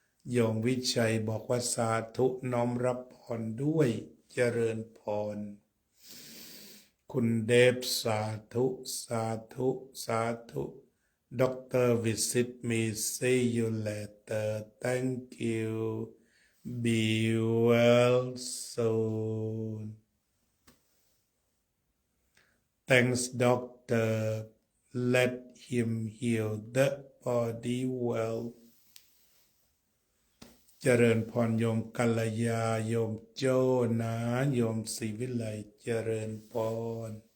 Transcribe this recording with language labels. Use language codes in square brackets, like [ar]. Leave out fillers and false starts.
[th] โยมวิชัยบอกว่าสาธุน้อมรับพรด้วยเจริญพรคุณเดฟสาธุสาธุสาธุ [en] Doctor visit me see you later thank you be well soon Thanks, doctor. Let him heal the body well. [th] เจริญพรโยมกัลยาโยมโจ้นะโยมศรีวิไลเจริญพร